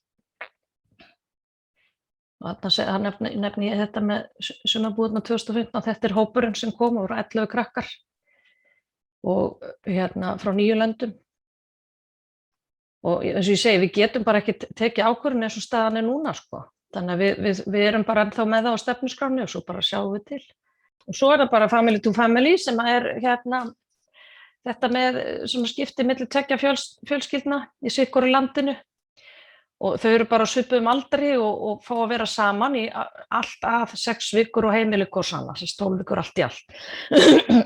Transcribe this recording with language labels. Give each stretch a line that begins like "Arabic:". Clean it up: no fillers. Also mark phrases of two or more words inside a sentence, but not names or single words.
Icelandic: Það nefni ég þetta með sumarbúðirnar 2015, þetta hópurinn sem kom og voru 11 krakkar og frá 9 löndum og eins og ég segi, við getum bara ekki tekið ákvörðun eins og staðan núna sko. Þannig að við erum bara ennþá með það á stefnuskráni og svo bara sjáum við til. Og svo það bara
English: family to family
Icelandic: sem þetta með skipti milli 2 fjölskyldna í sitthvoru landinu og þau eru bara á svipuðum aldri og fá að vera saman í allt að 6 vikur og heimili hvors annars, 12 vikur allt í allt.